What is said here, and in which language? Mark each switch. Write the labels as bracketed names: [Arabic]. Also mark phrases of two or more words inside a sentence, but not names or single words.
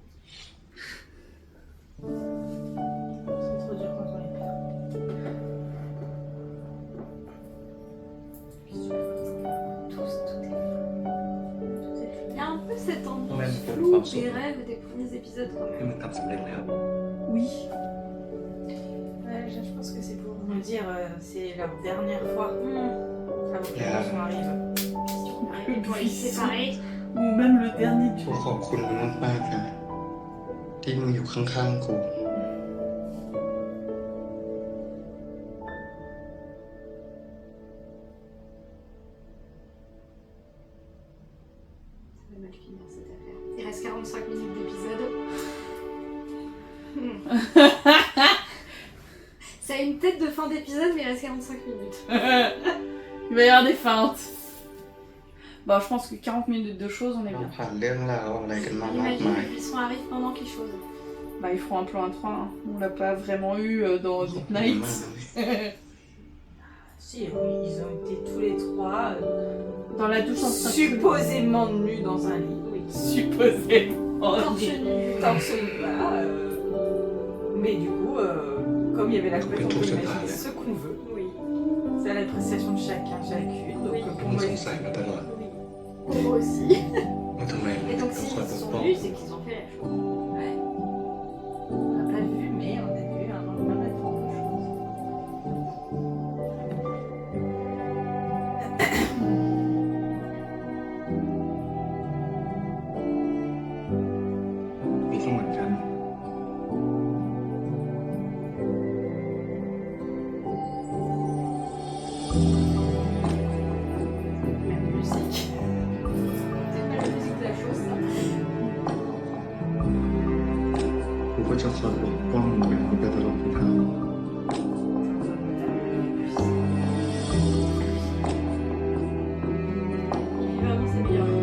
[French] C'est trop dur quand on est père. Il y a un peu cette ambiance Même pour le floue pinceau. des rêves des premiers épisodes quand [Thai] ให้ [French] même. [Thai] มันทำสำเร็จแล้ว [French] Oui. Ouais, je pense que c'est pour me dire c'est leur dernière fois avant que [English] Yeah. [French] l'émission arrive. Et pour les séparer. Ou même le dernier [Thai] กูขอบคุณมึงมากๆนะที่มึงอยู่ข้างๆกู [French] Ça va mal finir cette affaire. Il reste 45 minutes d'épisode. Ça a une tête de fin d'épisode, mais il reste 45 minutes. Il va y avoir des feintes. Bah, je pense que 40 minutes de choses, on est [Thai] เรา [French] bien. [Thai] ผ่านเรื่องราวอะไรกันมามาก [French] Imagine [Thai] มาย [French] que Buisson arrive pendant quelque chose. Bah, ils feront un plan à 3. Hein. On l'a pas vraiment eu dans Deep Night. Si, ils ont été tous les trois Dans la douche en train de supposément nus dans un lit. Oui. Supposément. Torse nu. Torse nu, voilà. Mais du coup, comme il y avait la couette, on peut imaginer ce qu'on veut. Oui. C'est à l'appréciation de chacun, chacune. Donc pour [Thai] ผม [French] moi, [Thai] สงสัยมาตลอด [French] Pour moi aussi. [Thai] ว่าทำไม [French] Et donc [Thai] ต้อง [French] s'ils [Thai] คอยปก [French] sont [Thai] ป้อง [French] nus, c'est qu'ils ont fait la chose. Ouais. on n'a pas vu, mais on a vu un lendemain de quelque chose. [Thai] มีก็เหมือนกัน [French] Même musique. C'est pas la musique de la chose, ça. [Thai] กูก็จะคอยปกป้องมึงไปตลอดทาง [French] Vraiment, c'est bien.